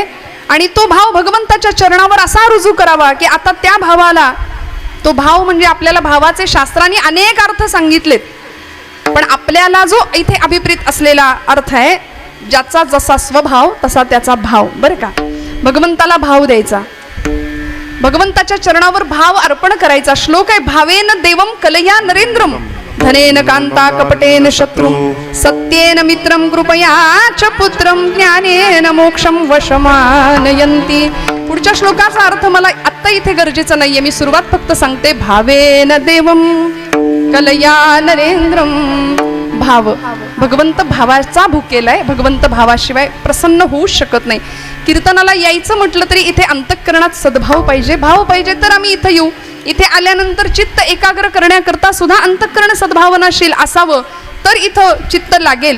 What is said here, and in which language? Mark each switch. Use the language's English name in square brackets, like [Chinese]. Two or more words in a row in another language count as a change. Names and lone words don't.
[Marathi] आणि तो भाव भगवंताच्या चरणावर असा रुजू करावा की आता त्या भावाला, तो भाव म्हणजे आपल्याला भावाचे शास्त्रांनी अनेक अर्थ सांगितलेत, पण आपल्याला जो इथे अभिप्रेत असलेला अर्थ आहे, ज्याचा जसा स्वभाव तसा त्याचा भाव. बरं का, भगवंताला भाव द्यायचा, भगवंताच्या चरणावर भाव अर्पण करायचा. श्लोक आहे, [Sanskrit] भावेन देवम कलया नरेंद्रम धनेन कांता कपटेन शत्रु सत्येन मित्रम कृपया च पुत्रम ज्ञानेन मोक्षम वशमानयन्ति. [Marathi] पुढच्या श्लोकाचा अर्थ मला आत्ता इथे गरजेचा नाहीये, मी सुरुवात फक्त सांगते. [Sanskrit] भावेन देवम कलया नरेंद्रम. [Marathi] भाव, भगवंत भावाचा भुकेलाय, भगवंत भावाशिवाय प्रसन्न होऊ शकत नाही. कीर्तनाला यायचं म्हटलं तरी इथे अंतःकरणात सद्भाव पाहिजे, भाव पाहिजे, तर आम्ही इथं येऊ. इथे आल्यानंतर चित्त एकाग्र करण्याकरता सुद्धा अंतःकरण सद्भावनाशील असावं, तर इथं चित्त लागेल.